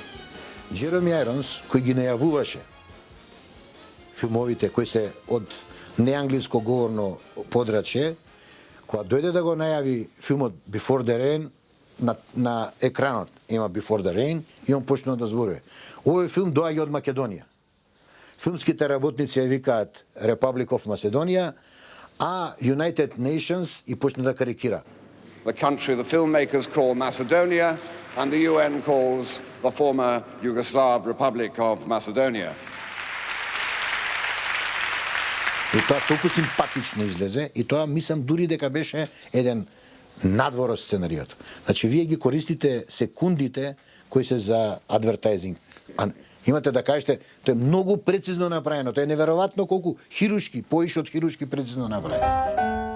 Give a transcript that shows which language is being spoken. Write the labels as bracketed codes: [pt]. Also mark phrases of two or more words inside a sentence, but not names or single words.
[mk] Джероми Ајронс, кој ги најавуваше филмовите кои се од неанглиско говорно подрачје, кога дојде да го најави филмот Before the Rain, на екранот има Before the Rain и он почна да зборува. Овој филм доаѓа од Македонија. Филмските работници ја викаат Republic of Macedonia, а United Nations и почна да карикира. [en] The country the filmmakers call Macedonia and the UN calls the former Yugoslav Republic of Macedonia. [mk] И тоа толку симпатично излезе и тоа мислам дури дека беше еден надвор од сценариото. Значи вие ги користите секундите кои се за адвертайзинг. Имате да кажете, тоа е многу прецизно направено, тоа е неверојатно колку хирушки, поише од хирушки прецизно направено.